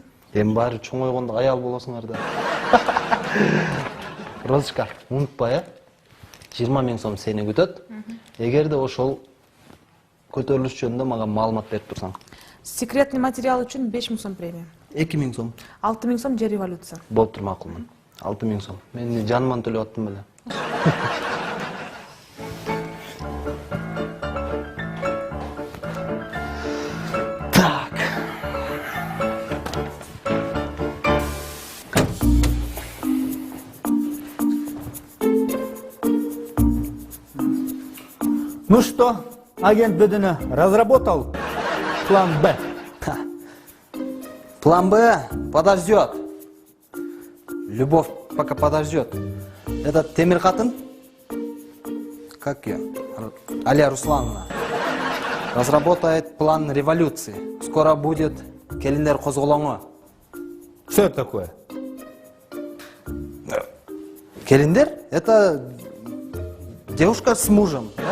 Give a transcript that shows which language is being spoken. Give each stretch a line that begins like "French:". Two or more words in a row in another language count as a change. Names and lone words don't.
Kyrgyz: Эми баары чоңойгондо аял болосуңар да. Розочка, унутпа, 20 000 сом сени күтөт. Эгерде ошол көтөрүлүш жөнүндө мага маалымат берип турсаң.
Russian: Секретный материал
Kyrgyz: үчүн 5 000 сом премия. 2000 сом. 6000 сом же революция. Болуптур, макулмун. 6000 сом. Мен жаныман төлөп аттым беле.
Russian: Так. Ну что, агент Бедуна разработал план Б? План Б подождет. Любовь пока подождет. Этот
Kyrgyz: темир катын,
Russian: как ее, Алия Руслановна, разработает план революции. Скоро будет
Kyrgyz: келиндер козголоңу.
Russian: Что это такое? Келиндер — это девушка с мужем, да?